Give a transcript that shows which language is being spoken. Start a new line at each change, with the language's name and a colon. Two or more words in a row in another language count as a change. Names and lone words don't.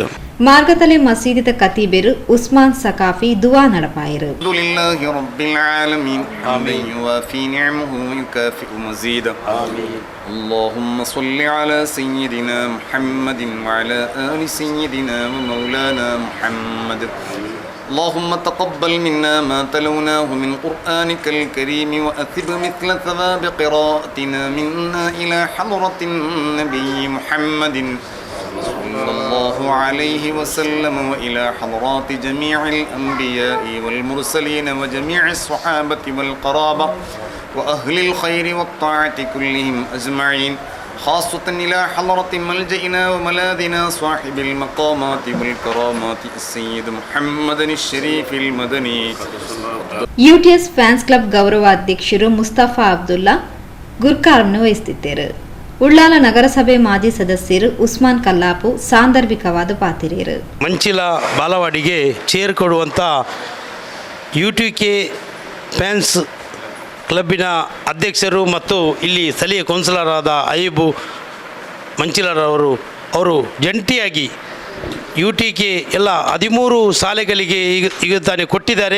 Tulu: ಮಾರ್ಗತಲೆ ಮಸೀದಿದ ಕತೀಬೆರು ಉಸ್ಮಾನ್ ಸಕಾಫಿ ದುವಾ ನಡಪಾಯರು.
Arabic: الحمد لله رب العالمين حمدا يوافي نعمه ويكافئ مزيده. اللهم صل على سيدنا محمد وعلى آل سيدنا ومولانا محمد. اللهم تقبل منا ما تلوناه من قرآنك الكريم وأثب مثل ثواب قراءتنا منا إلى حضرة النبي محمد صلى الله عليه وسلم وإلى حضرات جميع الأنبياء والمرسلين وجميع الصحابة والقرابة وأهل الخير والطاعة كلهم أجمعين، خاصة إلى حضرة ملجئنا وملاذنا صاحب المقامات والكرامات السيد محمد الشريف المدني.
Kannada: UTS
English: fans club
Kannada: ಗೌರವಾಧ್ಯಕ್ಷರು ಮುಸ್ತಫಾ ಅಬ್ದುಲ್ಲಾ ಗುರ್ಕಾರ್ನ್ನು ವಹಿಸುತ್ತಿದ್ದರು.
Tulu: ಉಳ್ಳಾಲ ನಗರಸಭೆ ಮಾಜಿ ಸದಸ್ಯರು ಉಸ್ಮಾನ್ ಕಲ್ಲಾಪು ಸಾಂದರ್ಭಿಕವಾದ ಪಾತಿರಿಯರು.
Kannada: ಮಂಚಿಲ ಬಾಲವಾಡಿಗೆ ಚೇರ್ ಕೊಡುವಂಥ UTK
English: fans club
Kannada: ಅಧ್ಯಕ್ಷರು ಮತ್ತು ಇಲ್ಲಿ ಸ್ಥಳೀಯ ಕೌನ್ಸಿಲರ್ ಆದ ಐಬು ಮಂಚಿಲರವರು ಅವರು ಜಂಟಿಯಾಗಿ UTK ಎಲ್ಲ 13 ಶಾಲೆಗಳಿಗೆ ಈಗ ತಾನೇ ಕೊಟ್ಟಿದ್ದಾರೆ.